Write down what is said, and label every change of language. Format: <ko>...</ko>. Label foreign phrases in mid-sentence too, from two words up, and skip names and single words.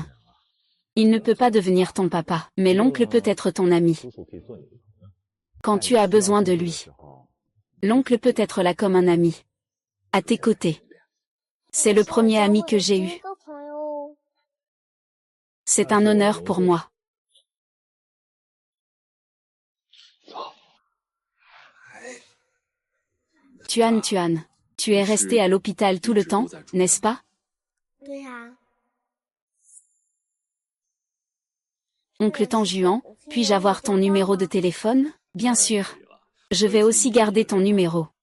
<fr>Il ne peut pas devenir ton papa, mais l'oncle peut être ton ami. Quand tu as besoin de lui. L'oncle peut être là comme un ami. À tes côtés. C'est le premier ami que j'ai eu. C'est un honneur pour moi. Tuan Tuan, tu es resté à l'hôpital tout le temps, n'est-ce pas? Oncle Tanjuan, puis-je avoir ton numéro de téléphone? Bien sûr. Je vais aussi garder ton numéro.</fr>